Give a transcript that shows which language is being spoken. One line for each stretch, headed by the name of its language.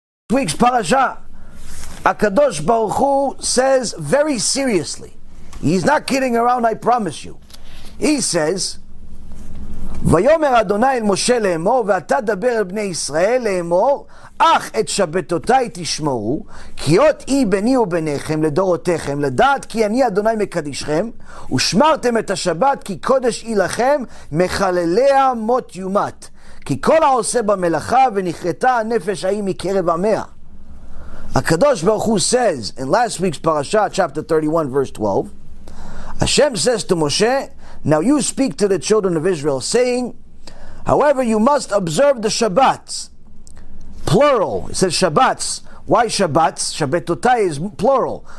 English: Week's parasha, HaKadosh Baruch Hu says very seriously, he's not kidding around, I promise you. He says,
Hebrew: ויאמר אדוני אל משה לאמור, ואתה דבר אל בני ישראל לאמור, אך את שבתותיי תשמרו, כי אות אי ביני וביניכם לדורותיכם, לדעת כי אני אדוני מקדישכם, ושמרתם את השבת, כי קודש היא לכם, מחלליה מות יומת. כי כל העושה במלאכה, ונכרתה הנפש ההיא מקרב עמיה.
English: HaKadosh Baruch Hu says, in last week's parasha, chapter 31, verse 12, Hashem says to Moshe, now you speak to the children of Israel, saying, however, you must observe the Shabbats. Plural. It says Shabbats. Why Shabbats? Shabbatotai is plural.